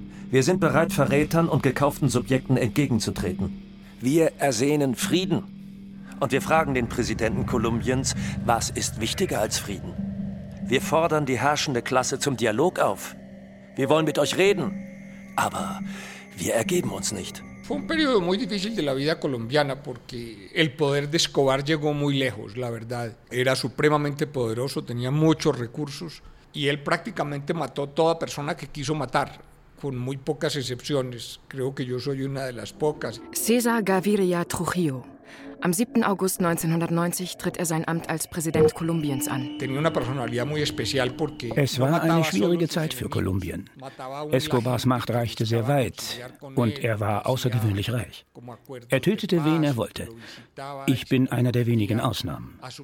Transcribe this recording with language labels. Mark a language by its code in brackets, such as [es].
[de] Wir sind bereit, Verrätern und gekauften Subjekten entgegenzutreten. Wir ersehnen Frieden. Und wir fragen den Präsidenten Kolumbiens, was ist wichtiger als Frieden? Wir fordern die herrschende Klasse zum Dialog auf. Wir wollen mit euch reden. Aber wir ergeben uns nicht. [es] Fue un periodo muy difícil de la vida colombiana porque el poder de Escobar llegó muy lejos, la verdad. Era supremamente poderoso, tenía muchos recursos y él prácticamente mató toda persona que quiso matar, con muy pocas excepciones. Creo que yo soy una de las pocas. [de] César Gaviria Trujillo. Am 7. August 1990 tritt er sein Amt als Präsident Kolumbiens an. Es war eine schwierige Zeit für Kolumbien. Escobars Macht reichte sehr weit und er war außergewöhnlich reich. Er tötete, wen er wollte. Ich bin einer der wenigen Ausnahmen.